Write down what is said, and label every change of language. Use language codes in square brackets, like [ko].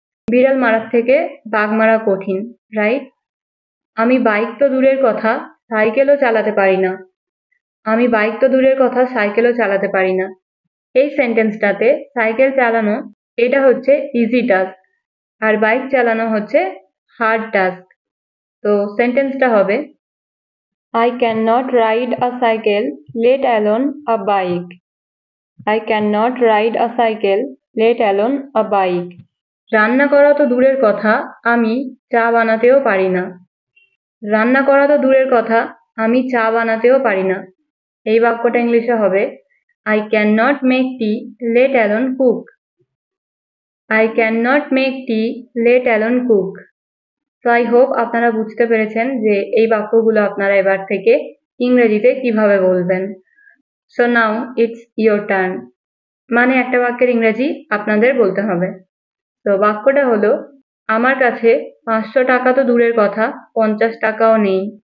[bn] বিড়াল মারার থেকে বাঘ মারা কঠিন, রাইট? আমি বাইক তো দূরের কথা, সাইকেলও চালাতে পারি না। আমি বাইক তো দূরের কথা, সাইকেলও চালাতে পারি না। এই সেন্টেন্সটাতে সাইকেল চালানো এটা হচ্ছে ইজি টাস্ক আর বাইক চালানো হচ্ছে হার্ড টাস্ক। তো সেন্টেন্সটা হবে [en] I cannot ride a cycle, let alone a bike. I cannot ride a cycle, let alone a bike. [bn] রান্না করা তো দূরের কথা, আমি চা বানাতেও পারি না। রান্না করা তো দূরের কথা, আমি চা বানাতেও পারি না। এই বাক্যটা ইংলিশে হবে [en] I cannot make tea, let alone cook. I cannot make tea, let alone cook. So I hope [bn] আপনারা বুঝতে পেরেছেন যে এই বাক্যগুলো আপনারা এবার থেকে ইংরেজিতে কিভাবে বলবেন। [en] So now it's your turn. [bn] মানে একটা বাক্যের ইংরেজি আপনাদের বলতে হবে। তো বাক্যটা হলো, আমার কাছে 500 টাকা তো দূরের কথা, 50 টাকাও নেই।